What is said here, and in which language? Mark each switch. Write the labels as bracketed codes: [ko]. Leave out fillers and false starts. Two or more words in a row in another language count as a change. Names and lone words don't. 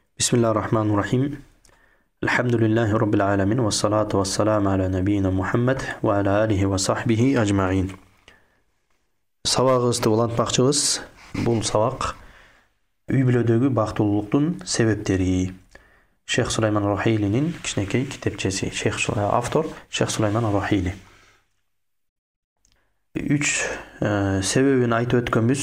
[ar] بسم الله الرحمن الرحيم. الحمد لله رب العالمين. والصلاة والسلام على نبينا محمد وعلى آله وصحبه أجمعين. [ky] Сабағыбызды улантмакчыбыз. Бул сабак үй бүлөдөгү бактылуулуктун себептери. Шейх Сулайман Рухилинин кичинекей китепчеси. Автор Шейх Сулайман Рухили. Үч себебин айтып өткөнбүз.